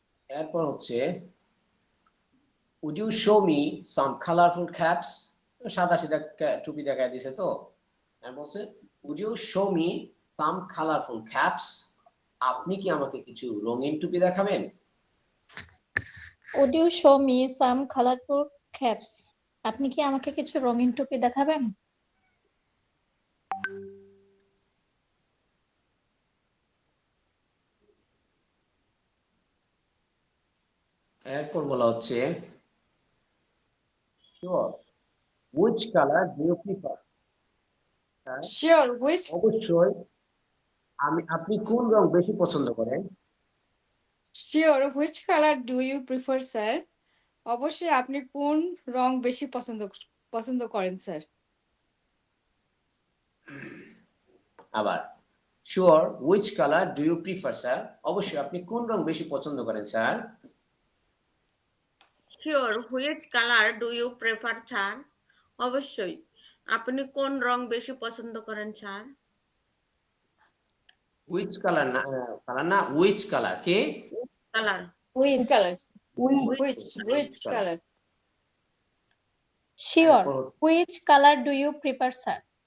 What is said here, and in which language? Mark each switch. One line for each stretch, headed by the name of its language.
Bangla: এরপর হচ্ছে
English: would you show me some colorful caps?
Bangla: সাদা সিধা টুপি দেখায় দিছে তো, আর বলছে
English: would you show me some colorful caps?
Bangla: আপনি কি আমাকে কিছু রঙিন টুপি দেখাবেন?
English: Would you show me some colorful caps?
Bangla: আপনি কি আমাকে কিছু রঙিন টুপি দেখাবেন? এরপর বলা হচ্ছে
English: sure which color do you prefer? Sure, which
Bangla: অবশ্যই আপনি কোন রং বেশি পছন্দ করেন?
English: sure which color do you prefer, sir?
Bangla: অবশ্যই আপনি কোন রং বেশি পছন্দ করেন স্যার?
English: আবার sure which color do you prefer, sir?
Bangla: অবশ্যই আপনি কোন রং বেশি পছন্দ করেন sir?
English: Sure, which color do you prefer, sir?
Bangla: অবশ্যই আপনি কোন রং বেশি পছন্দ করেন স্যার?
English: which color না which color কে colour Which color? which color? Sure. Which color do you prefer, sir?